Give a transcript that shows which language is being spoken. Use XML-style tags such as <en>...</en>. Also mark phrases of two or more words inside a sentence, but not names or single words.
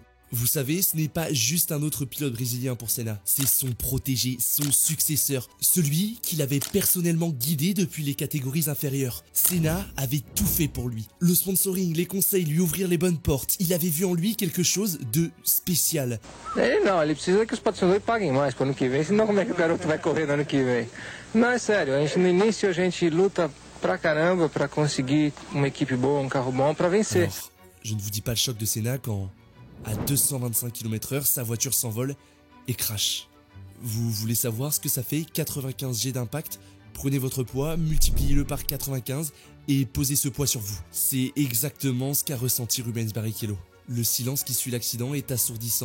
<fr>Vous savez, ce n'est pas juste un autre pilote brésilien pour Senna, c'est son protégé, son successeur, celui qu'il avait personnellement guidé depuis les catégories inférieures. Senna avait tout fait pour lui. Le sponsoring, les conseils, lui ouvrir les bonnes portes, il avait vu en lui quelque chose de spécial.</fr> <pt>Ele precisa que os patrocinadores paguem mais pro ano que vem, senão como é que o garoto vai correr no ano que vem? Não, é sério, no início a gente luta pra caramba pra conseguir uma equipe boa, carro bom pra vencer.</pt> <fr>Alors, je ne vous dis pas le choc de Senna quand, à 225 km/h, sa voiture s'envole et crache. Vous voulez savoir ce que ça fait 95 G d'impact? Prenez votre poids, multipliez-le par 95 et posez ce poids sur vous. C'est exactement ce qu'a ressenti Rubens Barrichello. Le silence qui suit l'accident est assourdissant.</fr>